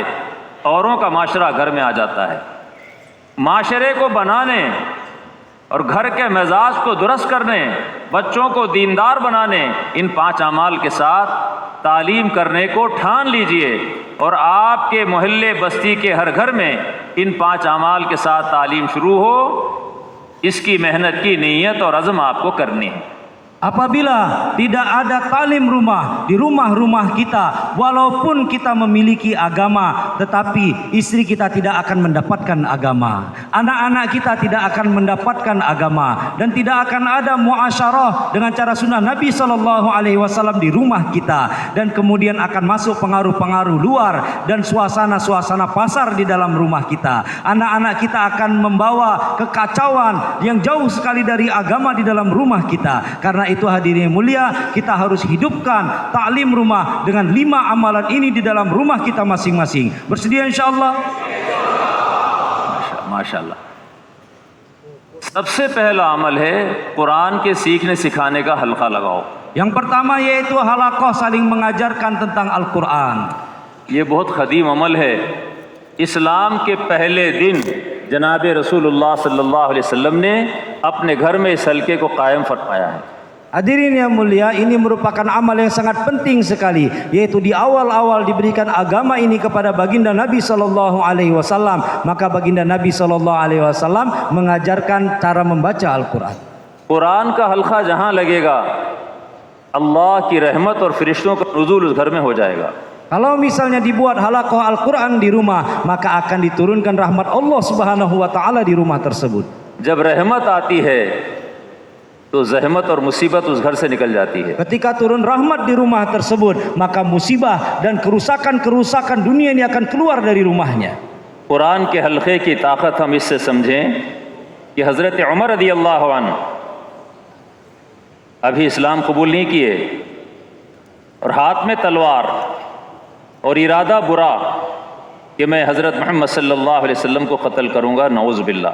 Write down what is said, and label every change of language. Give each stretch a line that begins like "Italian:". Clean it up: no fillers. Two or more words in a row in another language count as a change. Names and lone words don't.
Hindi: औरों का माशरा घर में आ जाता है। माशरे को बनाने और घर के मिजाज को दुरुस्त करने, बच्चों को दीनदार बनाने, इन 5 अमाल के साथ तालीम करने को ठान लीजिए, और आपके मोहल्ले बस्ती के हर घर में इन 5 अमाल के साथ तालीम शुरू हो। इसकी मेहनत की नीयत और अज़्म आपको करनी है।
Indonesian: Apabila tidak ada talim rumah di rumah-rumah kita, walaupun kita memiliki agama, tetapi istri kita tidak akan mendapatkan agama, anak-anak kita tidak akan mendapatkan agama, dan tidak akan ada muasyarah dengan cara sunnah Nabi
Arabic: صلى الله عليه وسلم
Indonesian: di rumah kita, dan kemudian akan masuk pengaruh-pengaruh luar dan suasana-suasana pasar di dalam rumah kita. Anak-anak kita akan membawa kekacauan yang jauh sekali dari agama di dalam rumah kita. Karena itu hadirin mulia, kita harus hidupkan taklim rumah dengan 5 amalan ini di dalam rumah kita masing-masing. Bersedia insyaallah?
Hindi: माशाअल्लाह। सबसे पहला अमल है कुरान के सीखने सिखाने का हल्का लगाओ।
Indonesian: Yang pertama yaitu halaqah saling mengajarkan tentang Al-Quran.
Hindi: ये बहुत ख़दीम अमल है। इस्लाम के पहले दिन जनाब रसूलुल्लाह
Arabic: صلى الله عليه وسلم
Hindi: ने अपने घर में इस हल्के को कायम फरमाया है।
Indonesian: Hadirin yang mulia, ini merupakan amal yang sangat penting sekali, yaitu di awal-awal diberikan agama ini kepada baginda Nabi
Arabic: صلى الله عليه وسلم,
Indonesian: maka baginda Nabi
Arabic: صلى الله عليه وسلم
Indonesian: mengajarkan cara membaca Al-Quran.
Hindi: कुरान का हल्का जहाँ लगेगा, अल्लाह की रहमत और फरिश्तों का नुज़ूल उस घर में हो जाएगा।
Indonesian: Kalau misalnya dibuat halaqah Al-Quran di rumah, maka akan diturunkan rahmat
Arabic: الله سبحانه وتعالى
Indonesian: di rumah tersebut.
Hindi: जब रहमत आती है तो ज़हमत और मुसीबत उस घर से निकल जाती है।
Indonesian: Ketika turun rahmat di rumah tersebut, maka musibah dan kerusakan-kerusakan dunia ini akan keluar dari rumahnya.
Hindi: कुरान के हल्के की ताकत हम इससे समझें कि हज़रत उमर
Arabic: رضي الله عنه
Hindi: अभी इस्लाम कबूल नहीं किए, और हाथ में तलवार और इरादा बुरा कि मैं हज़रत मोहम्मद
Arabic: صلى الله عليه وسلم
Hindi: को कत्ल करूँगा,
Arabic: نعوذ بالله.